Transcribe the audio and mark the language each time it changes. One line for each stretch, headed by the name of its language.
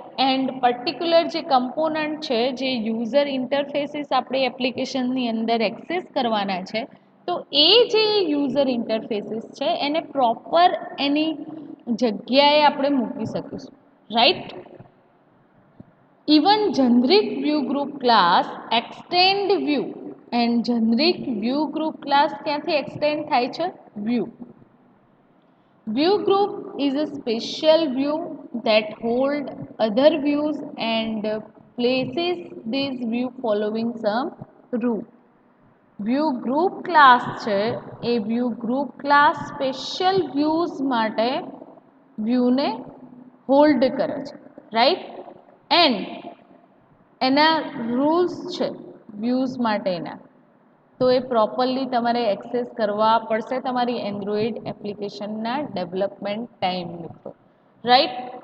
Gujarati: And particular જે component છે, જે યુઝર ઇન્ટરફેસીસ આપણી એપ્લિકેશનની અંદર એક્સેસ કરવાના છે, તો એ જે યુઝર ઇન્ટરફેસીસ છે એને પ્રોપર એની જગ્યાએ આપણે મૂકી શકીશું. Right? Even generic view group class extend view, and generic view group class ક્યાંથી એક્સટેન્ડ થાય છે?
English: View. View group is a special view that hold other views and places these view following some rule.
Gujarati: View group class છે એ view group class special views માટે વ્યૂને hold કરે છે. Right? And એના rules છે views માટેના, તો એ properly તમારે access કરવા પડશે તમારી એન્ડ્રોઈડ એપ્લિકેશનના ડેવલપમેન્ટ ટાઈમ મિત્રો. રાઈટ?